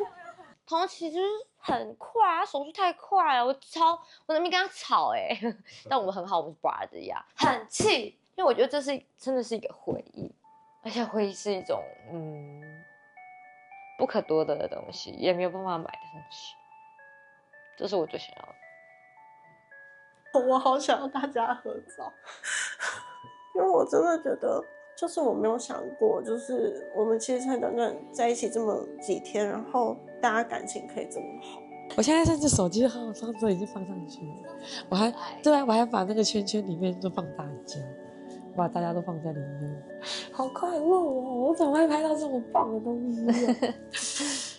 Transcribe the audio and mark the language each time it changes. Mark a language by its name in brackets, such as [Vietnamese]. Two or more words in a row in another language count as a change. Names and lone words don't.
[Chinese] 同期就是很快啊，手速太快了，我那邊跟他吵但我們很好，我們是 brother 呀，很氣，因為我覺得這真的是一個回憶，而且回憶是一種不可多得的東西，也沒有辦法買的東西，這是我最想要的。我好想要大家合照，因为我真的觉得，就是我没有想过，就是我們其實才短短在一起這麼幾天，然後大家感情可以這麼好。我現在甚至手機號上都已經放上去了，我還把那個圈圈裡面都放大家，把大家都放在裡面，好快樂哦！我怎麼會拍到這麼棒的東西